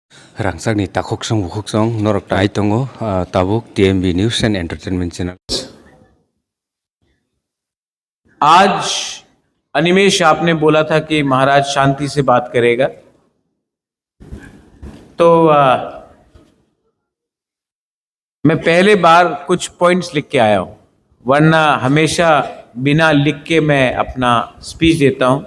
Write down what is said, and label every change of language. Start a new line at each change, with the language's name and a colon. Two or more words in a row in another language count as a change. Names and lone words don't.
Kok Borok: Rangsakni takoksong bukoksong norok tai tongo tabuk TMB News and Entertainment Channel.
Hindi: आज अनिमेश आपने बोला था कि महाराज शांति से बात करेगा, तो मैं पहले बार कुछ पॉइंट्स लिख के आया हूं, वरना हमेशा बिना लिख के मैं अपना स्पीच देता हूं।